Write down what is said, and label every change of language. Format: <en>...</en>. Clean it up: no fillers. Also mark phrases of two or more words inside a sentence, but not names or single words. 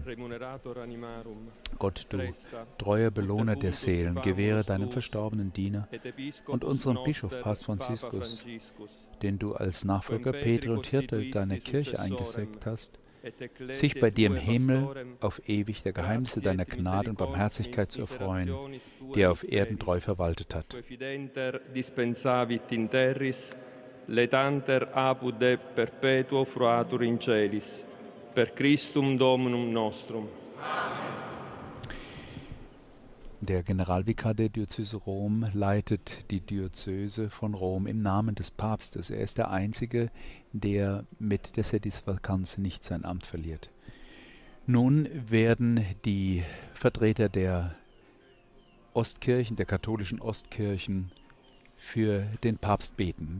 <de>Gott, du treuer Belohner der Seelen, gewähre deinem verstorbenen Diener und unserem Bischof Papst Franziskus, den du als Nachfolger Petri und Hirte deiner Kirche eingesetzt hast, sich bei dir im Himmel auf ewig der Geheimnisse deiner Gnade und Barmherzigkeit zu erfreuen, die er auf Erden treu verwaltet hat.</de> <la>Letanter apud et perpetuo fruatur in celis, per Christum Dominum nostrum.</la> <de>Der Generalvikar der Diözese Rom leitet die Diözese von Rom im Namen des Papstes. Er ist der Einzige, der mit der Sedisvakanz nicht sein Amt verliert. Nun werden die Vertreter der Ostkirchen, der katholischen Ostkirchen, für den Papst beten.</de>